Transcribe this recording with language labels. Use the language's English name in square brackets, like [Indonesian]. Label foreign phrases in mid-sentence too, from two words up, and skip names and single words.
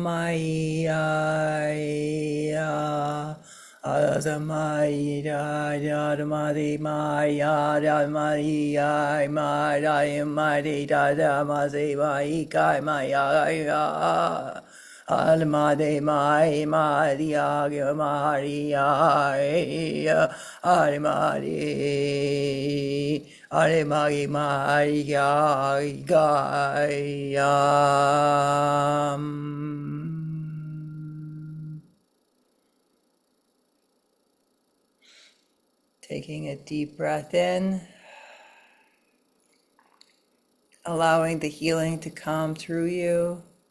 [English] Amaya, Azamai, Adamadi, Maya, Maria, Maya, Madi, Dadamazi, Maika, Maya, Almade, Mai, Maria, Maria, Arimadi. Are magi maria gaya. Taking a deep breath in, allowing the healing to come through you.